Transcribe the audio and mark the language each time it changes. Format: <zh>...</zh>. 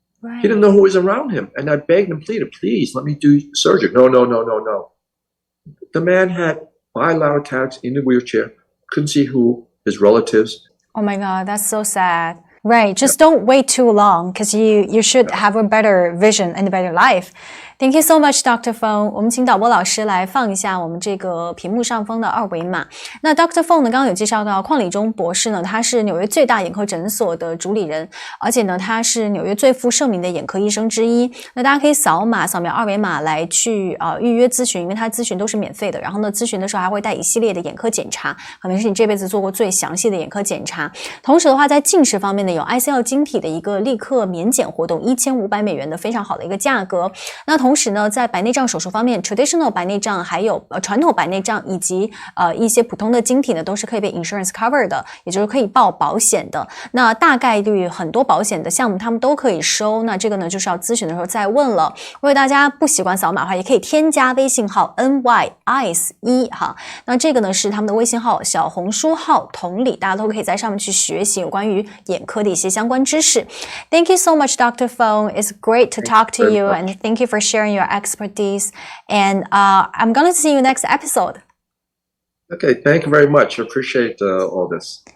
<en>Right. He didn't know who was around him. And I begged and pleaded, please, let me do surgery. No. The man had bilateral cataracts in the wheelchair, couldn't see who, his relatives. Oh my God, that's so sad. Right, just don't wait too long because you should have a better vision and a better life. Thank you so much, Dr. Fong.</en> <zh>我们请导播老师来放一下我们这个屏幕上方的二维码。那 Dr. Fong 呢，刚刚有介绍到邝理中博士呢，他是纽约最大眼科诊所的主理人，而且呢，他是纽约最负盛名的眼科医生之一。那大家可以扫描二维码来去预约咨询，因为他咨询都是免费的。然后呢，咨询的时候还会带一系列的眼科检查，可能是你这辈子做过最详细的眼科检查。同时的话，在近视方面呢，有 ICL 晶体的一个立刻免检活动，$1500的非常好的一个价格。那同同时呢，在白内障手术方面 ，traditional 白内障还有传统白内障以及一些普通的晶体呢，都是可以被</zh> <en>insurance cover</en> <zh>的，也就是可以报保险的。那大概率很多保险的项目他们都可以收，那这个呢就是要咨询的时候再问了。如果大家不习惯扫码的话，也可以添加微信号 NYEYES1哈。那这个呢是他们的微信号、小红书号同理，大家都可以在上面去学习有关于眼科的一些相关知识。</zh> <en>Thank you so much, Dr. Fong. It's great to talk to you, and thank you for sharing your expertise. And I'm going to see you next episode. Okay, thank you very much. I appreciate all this.</en>